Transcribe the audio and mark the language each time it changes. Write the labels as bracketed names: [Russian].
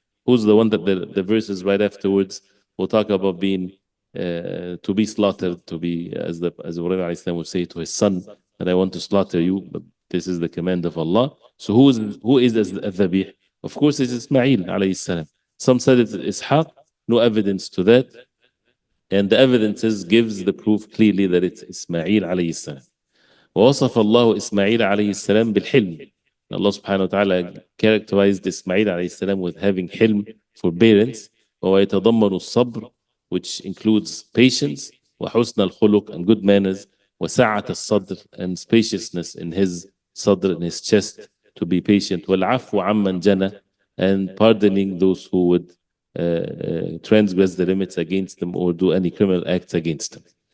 [English] Who's the one that the verses right afterwards will talk about being to be slaughtered, to be, as Ibrahim alayhi salam would say to his son, that I want to slaughter you, but this is the command of Allah. So who is al-Dhabih? Of course it's Ismail alayhi salam. Some said it's Ishaq, no evidence to that. And the evidences gives the proof clearly that it's Ismail alayhi salam. [Arabic] ووصف الله إسماعيل عليه السلام بالحلم. [English] Allah subhanahu wa ta'ala characterized Ismail alayhi salam with having hilm, forbearance, [Arabic] ويتضمن الصبر, [English] which includes patience, [Arabic] وحسن الخلق, [English] and good manners, [Arabic] وسعة الصدر, [English] and spaciousness in his صدر, in his chest, to be patient, [Arabic] والعفو عمن جنى, [English] and pardoning those who would transgress the limits against them or do any criminal acts against them.